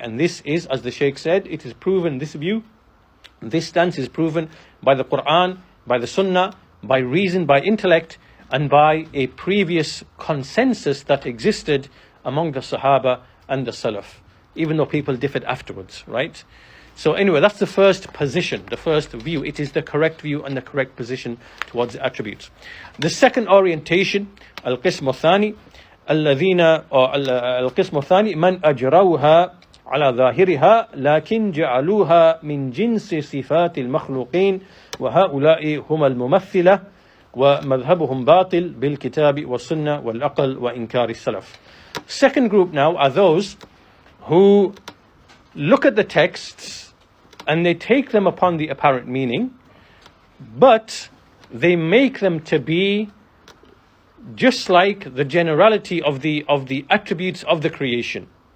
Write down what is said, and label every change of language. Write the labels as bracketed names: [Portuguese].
[English] And this is, as the Shaykh said, it is proven, this view, this stance is proven by the Quran, by the Sunnah, by reason, by intellect, and by a previous consensus that existed among the Sahaba and the Salaf, even though people differed afterwards, right? So anyway, that's the first position, the first view. It is the correct view and the correct position towards the attributes. The second orientation, [Arabic] القسم الثاني الذين القسم الثاني من أجروها على ظاهرها لكن جعلوها من جنس صفات المخلوقين وهؤلاء هم الممثلة ومذهبهم باطل بالكتاب والسنة والعقل وإنكار السلف. [English] Second group now are those who look at the texts and they take them upon the apparent meaning, but they make them to be just like the generality of the attributes of the creation.